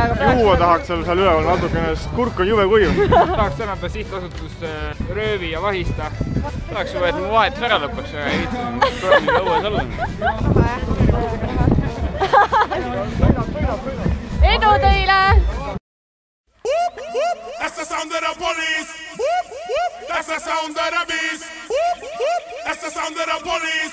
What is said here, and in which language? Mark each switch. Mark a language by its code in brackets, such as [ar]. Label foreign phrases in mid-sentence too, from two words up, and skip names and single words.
[et] Juua tahaks seal üleval natukene, sest kurk on juve kuiv. Tahaks tänada sihtasutus Röövi ja Vahista. Tahaks juba, et mu vahetus ära lõpuks, aga ei viitsi programmiga õues olla. Edu teile! [en] That's the sound of the police. That's the sound of the beast. That's the sound of the police.